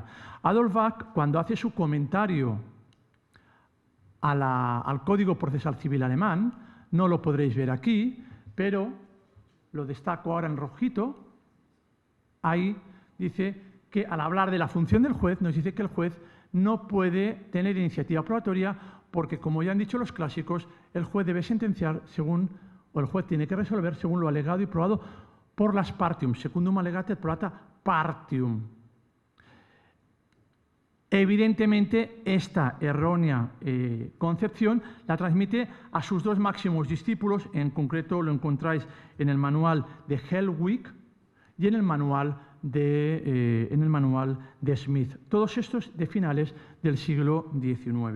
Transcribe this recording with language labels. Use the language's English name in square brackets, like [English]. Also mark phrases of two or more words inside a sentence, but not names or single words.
[Spanish] Adolf Bach, cuando hace su comentario al Código Procesal Civil alemán, no lo podréis ver aquí, pero lo destaco ahora en rojito, ahí dice que al hablar de la función del juez, nos dice que el juez no puede tener iniciativa probatoria porque, como ya han dicho los clásicos, el juez debe sentenciar o el juez tiene que resolver según lo alegado y probado por las partium, [Latin] secundum allegate et probata partium. [Spanish] Evidentemente, esta errónea concepción la transmite a sus dos máximos discípulos, en concreto lo encontráis en el manual de Hellwig y en el manual de Smith, todos estos de finales del siglo XIX.